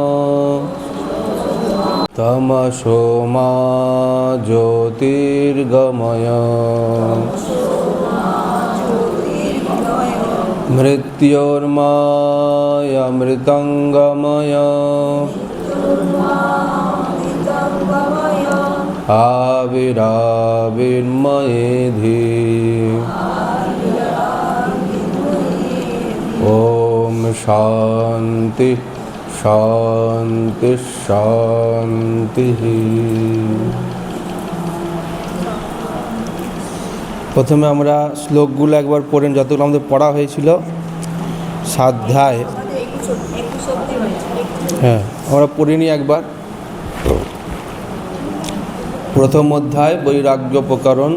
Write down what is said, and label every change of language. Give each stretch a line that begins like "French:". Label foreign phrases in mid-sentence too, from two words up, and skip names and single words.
Sanskrit: तमसो मा ज्योतिर्गमय मृत्योर्मायमृतंगमय आविराविर्मयेधि ओम शांति शांति शांति।
Bangla: प्रथमे আমরা শ্লোকগুলো একবার পড়েন, যতগুলো আমাদের পড়া হয়েছিল সাধ্যায়। হ্যাঁ, আমরা পড়ে নিই একবার। প্রথম অধ্যায় বৈরাগ্য প্রকরণ।